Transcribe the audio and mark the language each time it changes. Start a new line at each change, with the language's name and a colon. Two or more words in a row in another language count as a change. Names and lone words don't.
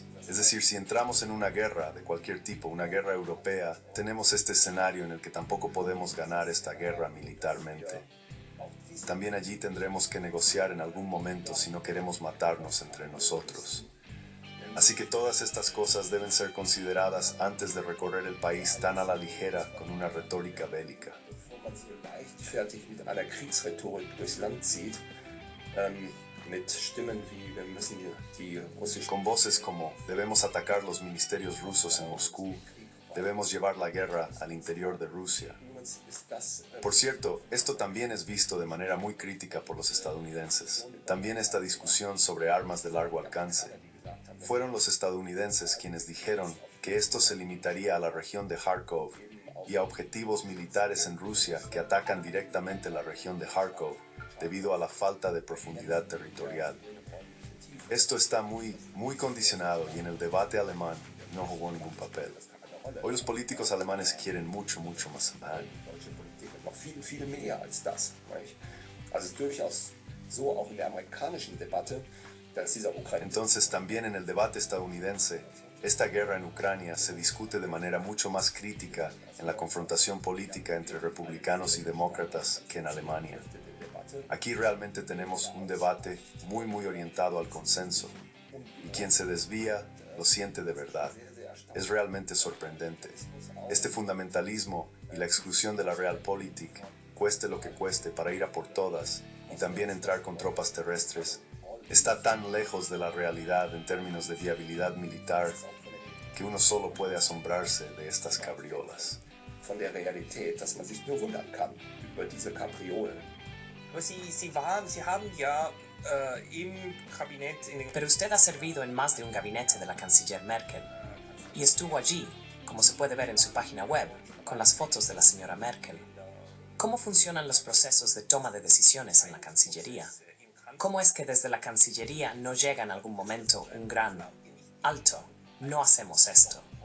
Spanish: Es decir, si entramos en una guerra de cualquier tipo, una guerra europea, tenemos este escenario en el que tampoco podemos ganar esta guerra militarmente. También allí tendremos que negociar en algún momento si no queremos matarnos entre nosotros. Así que todas estas cosas deben ser consideradas antes de recorrer el país tan a la ligera con una retórica bélica.
German: bevor man so leichtfertig mit einer Kriegsrhetorik durchs Land zieht, mit Stimmen wie wir müssen die russische
Spanish: Con voces como debemos atacar los ministerios rusos en Moscú, debemos llevar la guerra al interior de Rusia.
German: ist das
Spanish: Por cierto, esto también es visto de manera muy crítica por los estadounidenses. También esta discusión sobre armas de largo alcance. Fueron los estadounidenses quienes dijeron que esto se limitaría a la región de Kharkov y a objetivos militares en Rusia que atacan directamente la región de Kharkov debido a la falta de profundidad territorial. Esto está muy condicionado y en el debate alemán no jugó ningún papel. Hoy los políticos alemanes quieren mucho más.
German: deutsche Politik noch viel mehr als das. Nicht? Also es ist durchaus so, auch in der amerikanischen Debatte, dass dieser Ukraine
Spanish: Entonces también en el debate estadounidense, esta guerra en Ucrania se discute de manera mucho más crítica en la confrontación política entre republicanos y demócratas que en Alemania. Aquí realmente tenemos un debate muy orientado al consenso, y quien se desvía lo siente de verdad. Es realmente sorprendente. Este fundamentalismo y la exclusión de la Realpolitik, cueste lo que cueste para ir a por todas y también entrar con tropas terrestres, está tan lejos de la realidad en términos de viabilidad militar que uno solo puede asombrarse de estas cabriolas.
German: von der Realität, dass man sich nur wundern kann über diese Kapriolen. Aber Sie haben ja im Kabinett in den
Spanish: Pero usted ha servido en más de un gabinete de la canciller Merkel y estuvo allí, como se puede ver en su página web, con las fotos de la señora Merkel. ¿Cómo funcionan los procesos de toma de decisiones en la Cancillería? ¿Cómo es que desde la Cancillería no llega en algún momento un gran alto, no hacemos esto?